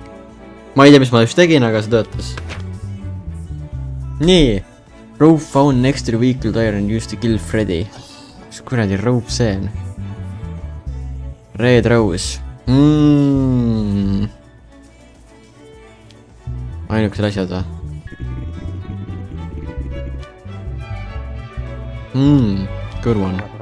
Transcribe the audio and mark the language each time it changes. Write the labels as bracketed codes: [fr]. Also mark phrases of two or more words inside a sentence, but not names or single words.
[et] Ma ei tea, mis ma just tegin, aga see töötas. Nii. [en] Rope found next to the vehicle tire and used to kill Freddy. [et] Mis kuradi rope see on? Red Rose. Ainukesed asjad või? [en] Good one.